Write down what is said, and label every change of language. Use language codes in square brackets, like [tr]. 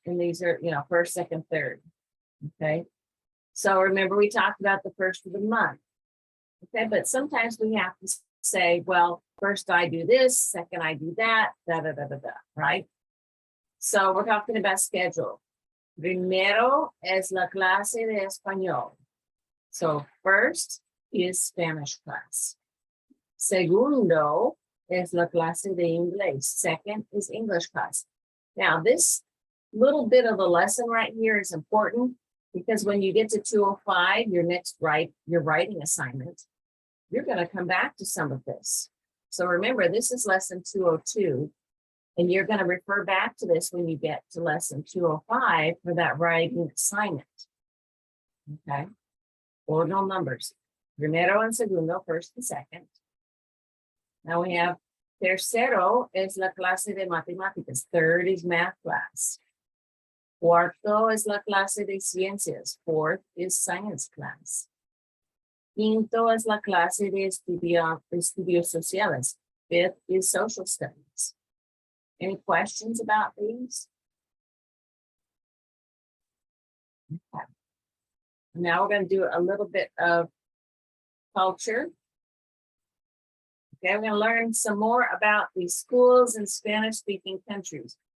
[en] And these are, you know, first, second, third. Okay. So remember, we talked about the first of the month. Okay, but sometimes we have to say, well, first I do this, second I do that, right? So we're talking about schedule. [es] Primero es la clase de español. [en] So first is Spanish class. [es] Segundo es la clase de inglés. [en] Second is English class. Now, this little bit of the lesson right here is important because when you get to 205, your writing assignment, you're going to come back to some of this. So remember, this is lesson 202. And you're going to refer back to this when you get to lesson 205 for that writing assignment. Okay. Ordinal numbers. Primero and segundo, first and second. Now we have [es] tercero es la clase de matemáticas. [en] Third is math class. [es] Cuarto es la clase de ciencias. [en] Fourth is science class. [es] Quinto es la clase de estudios sociales. [en] Fifth is social studies. Any questions about these? Okay. Now we're going to do a little bit of culture. Okay, we're going to learn some more about the schools in Spanish-speaking countries.